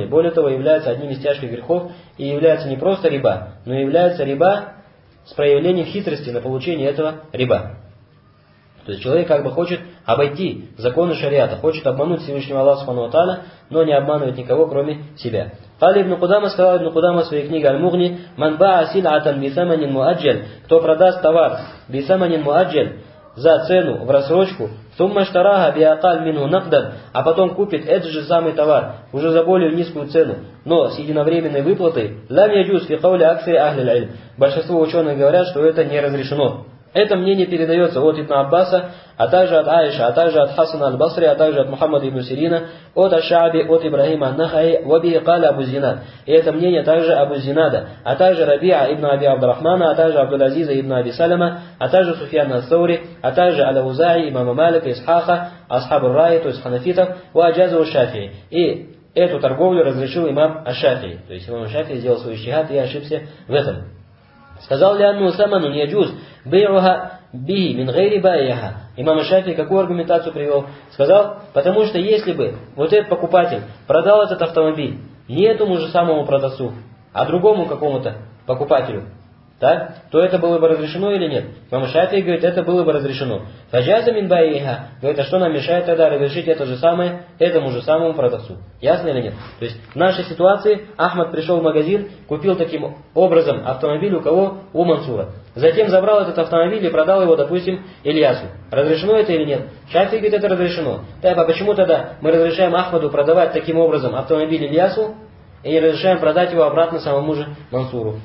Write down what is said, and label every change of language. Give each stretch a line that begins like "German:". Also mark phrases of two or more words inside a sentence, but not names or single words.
Russian: Более того, является одним из тяжких грехов и является не просто риба, но является риба с проявлением хитрости на получение этого риба. То есть человек как бы хочет обойти законы шариата, хочет обмануть Всевышнего Аллаха
Arabic: سبحانه وتعالى,
Russian: но не обманывает никого, кроме себя. Кали ибн Кудама, сказал ибн Кудама в своей книге Аль-Мугни:
Arabic: «من باع سلعة بثمن مؤجل»,
Russian: кто продаст товар
Arabic: بثمن مؤجل,
Russian: за цену в рассрочку,
Arabic: ثم اشتراه بأقل منه نقدا,
Russian: а потом купит этот же самый товар уже за более низкую цену, но с единовременной выплатой,
Arabic: لم يجز في قول أكثر أهل العلم.
Russian: Большинство ученых говорят, что это не разрешено. Это мнение передается от Ибн Аббаса, а также от Аиша, а также от Хасана аль-Басри, а также от Мухаммада ибн Сирина, от Аш-Шааби, от Ибрахима ан-Нахаи,
Arabic: وبه قال أبو الزناد.
Russian: И это мнение также Абу Зинада, а также Рабиа ибн Аби Абдурахмана, а также Абдул-Азиза ибн Аби Салама, а также Суфьян ас-Саури, а также Аль-Аузаи, имама Малика, Исхаха,
Arabic: أصحاب الرأي,
Russian: то есть ханафитов,
Arabic: وأجازه الشافعي.
Russian: И эту торговлю разрешил имам Аш-Шафии. То есть имам Аш-Шафии сделал свой иджтихад и ошибся в этом.
Arabic: Сказал لأنه ثمن يجوز بيعها به من غير بائعها.
Russian: Имам Аш-Шафии какую аргументацию привел? Сказал, потому что если бы вот этот покупатель продал этот автомобиль не этому же самому продавцу, а другому какому-то покупателю, так, то это было бы разрешено или нет? Имам Аш-Шафии говорит, это было бы разрешено.
Arabic: فجاز من بائعها.
Russian: Говорит, а что нам мешает тогда разрешить это же самое этому же самому продавцу? Ясно или нет? То есть в нашей ситуации Ахмад пришел в магазин, купил таким образом автомобиль у кого? У Мансура. Затем забрал этот автомобиль и продал его, допустим, Ильясу. Разрешено это или нет? Шафии говорит, это разрешено. Так, а почему тогда мы разрешаем Ахмаду продавать таким образом автомобиль Ильясу и не разрешаем продать его обратно самому же Мансуру?